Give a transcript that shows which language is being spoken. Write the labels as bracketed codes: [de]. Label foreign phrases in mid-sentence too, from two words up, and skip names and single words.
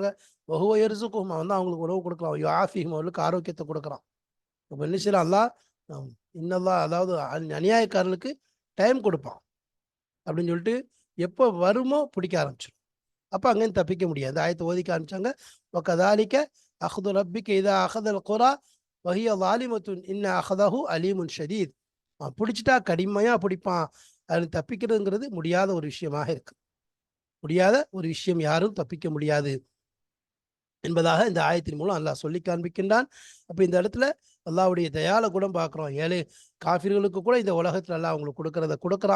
[ar] وهو يرزقهم, [ta] அவன் தான் அவங்களுக்கு உணவு கொடுக்கலாம். யுஆஃபிஹிம், அவர்களுக்கு ஆரோக்கியத்தை கொடுக்குறான். அப்ப என்ன செய்யலாம் அல்லாஹ், இன்னல்லாஹ், அதாவது அநியாயக்காரர்களுக்கு டைம் கொடுப்பான் அப்படின்னு சொல்லிட்டு எப்போ வருமோ பிடிக்க ஆரம்பிச்சிடும். அப்போ அங்கேருந்து தப்பிக்க முடியாது. இந்த ஆயத்தை ஓதிக்க ஆரம்பிச்சாங்க. [ar] وَكَذَلِكَ أَخْذُ رَبِّكَ إِذَا أَخَذَ الْقُرَى وَهِيَ ظَالِمَةٌ إِنَّ أَخْذَهُ أَلِيمٌ شَدீத். [ta] பிடிச்சிட்டா கடுமையா பிடிப்பான். அதில் தப்பிக்கிறதுங்கிறது முடியாத ஒரு விஷயமாக இருக்கு. முடியாத ஒரு விஷயம், யாரும் தப்பிக்க முடியாது என்பதாக இந்த ஆயத்தின் மூலம் அல்லாஹ் சொல்லி காண்பிக்கின்றான். அப்போ இந்த இடத்துல அல்லாஹ்வுடைய தயால குணம் பார்க்குறோம். ஏழை காஃபிர்களுக்கு கூட இந்த உலகத்தில் அல்லாஹ் அவங்களுக்கு கொடுக்கறத கொடுக்குறான்.